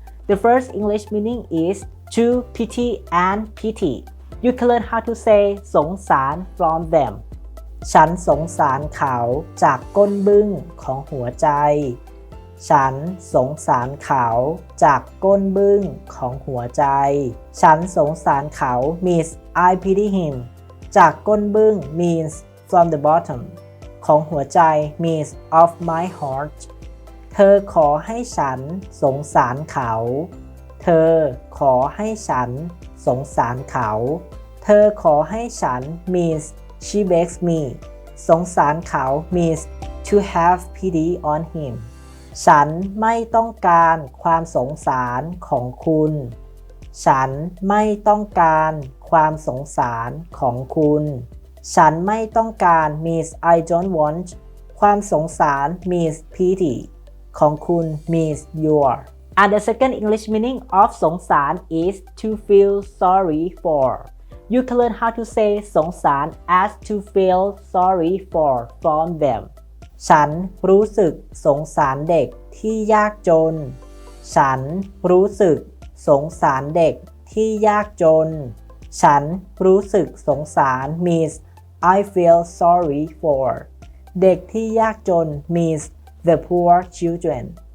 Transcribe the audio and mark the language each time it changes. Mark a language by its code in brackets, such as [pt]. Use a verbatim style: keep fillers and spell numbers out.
[en] The first English meaning is to pity and pity. You can learn how to say [th] สงสาร [en] from them [th] ฉันสงสารเขาจากก้นบึ้งของหัวใจฉันสงสารเขาจากก้นบึ้งของหัวใจฉันสงสารเขา [en] means I pity him [th] จากก้นบึ้ง [en] means from the bottom [th] ของหัวใจ [en] means of my heart [th] เธอขอให้ฉันสงสารเขา เธอขอให้ฉันสงสารเขาเธอขอให้ฉัน [en] means she begs me [th] สงสารเขา [en] means to have pity on him [th] ฉันไม่ต้องการความสงสารของคุณ ฉันไม่ต้องการความสงสารของคุณฉันไม่ต้องการ [en] means I don't want [th] ความสงสาร [en] means pity [th] ของคุณ [en] means your And the second English meaning of สงสาร is to feel sorry for. You can learn how to say สงสาร as to feel sorry for from them. [th] ฉันรู้สึกสงสารเด็กที่ยากจนฉันรู้สึกสงสารเด็กที่ยากจนฉันรู้สึกสงสาร [en] means I feel sorry for. เด็กที่ยากจน means the poor children.